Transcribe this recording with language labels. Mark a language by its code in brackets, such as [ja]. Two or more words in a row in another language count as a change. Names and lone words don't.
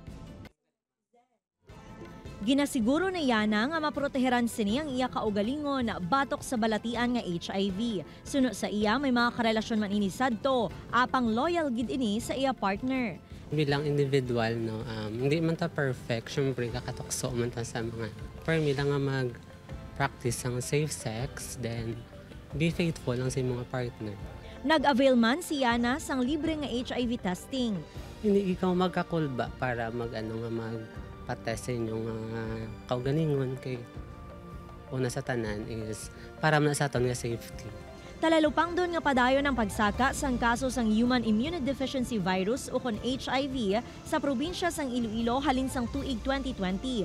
[hil] Ginasiguro na yana nga maproteheran sini ang iya kaugalingon batok sa balatian nga HIV. Suno sa iya may mga karelasyon man ini sadto, apang loyal gid ini sa iya partner. Bilang individual, no, hindi man ta perfect, syempre kakatokso man ta sa mga for me lang nga mag-practice ang [en] safe sex, then be faithful [hil] lang sa mga partner. Nag-avail man si Yana sang libre nga HIV testing. Hindi ikaw magkakulba para magpatest sa inyong kaugalingon kay una sa tanan is para man sa aton nga safety. Talalupang doon nga padayon ang pagsaka sang kaso sang Human Immunodeficiency Virus o kon HIV sa probinsya sang Iloilo halin sang tuig 2020.